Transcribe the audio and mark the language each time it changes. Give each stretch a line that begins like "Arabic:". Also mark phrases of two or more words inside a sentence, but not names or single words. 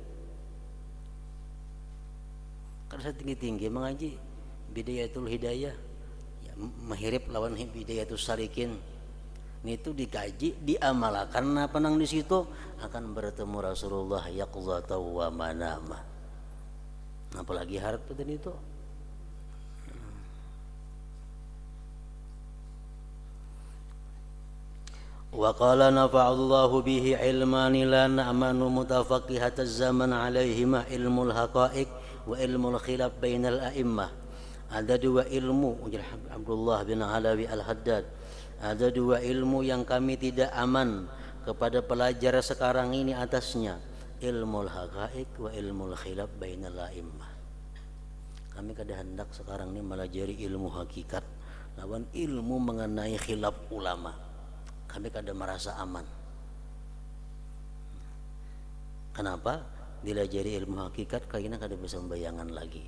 Banjar: Kada tinggi-tinggi mengaji Bidayatul Hidayah ya, mahirip lawan Bidayatul Salikin. Ini itu dikaji, diamalkan apa nang di situ akan bertemu Rasulullah
Arabic: يقظة ومناما.
Banjar: Apalagi harap tadi itu.
Arabic: وقال نفع الله به علمان لا نأمن متفقهة الزمان عليهما علم الحقائق وعلم الخلاف بين الأئمة.
Banjar: Ada 2 ilmu, ujar Abdullah bin Alawi Al-Haddad, ada 2 ilmu yang kami tidak aman kepada pelajar sekarang ini atasnya,
Arabic: علم الحقائق وعلم الخلاف بين الأئمة.
Banjar: Kami kada hendak sekarang ini melajari ilmu hakikat lawan ilmu mengenai khilaf ulama. Kami kada merasa aman. Kenapa? Dilajari ilmu hakikat kayaknya kada bisa membayangan lagi.